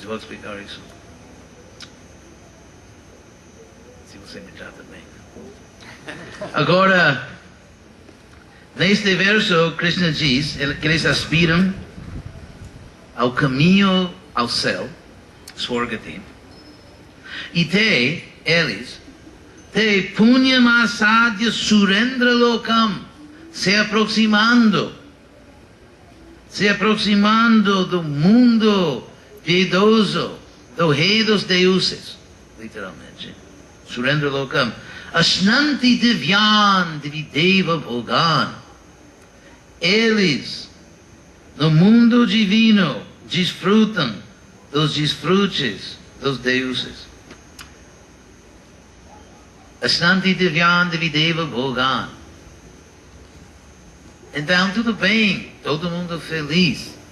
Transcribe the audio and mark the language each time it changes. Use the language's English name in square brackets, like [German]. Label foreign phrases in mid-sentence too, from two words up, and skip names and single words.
[Portuguese] Eu vou explicar isso. Se você me trata bem. Agora, neste verso, Krishna diz que eles aspiram ao caminho ao céu, Swargati. E eles, [Sanskrit] पुण्यमासाद्य सुरेन्द्र लोकम्, [Portuguese] se aproximando do mundo piedoso, do rei dos deuses, literalmente, [Sanskrit] सुरेन्द्र लोकम्, अश्नन्ति दिव्यान् दिविदेव भोगान्. [Portuguese] Eles, no mundo divino, desfrutam dos desfrutes dos deuses. [Sanskrit] अश्नन्ति दिव्यान् दिविदेव भोगान्. [Portuguese] Então, tudo bem, todo mundo feliz.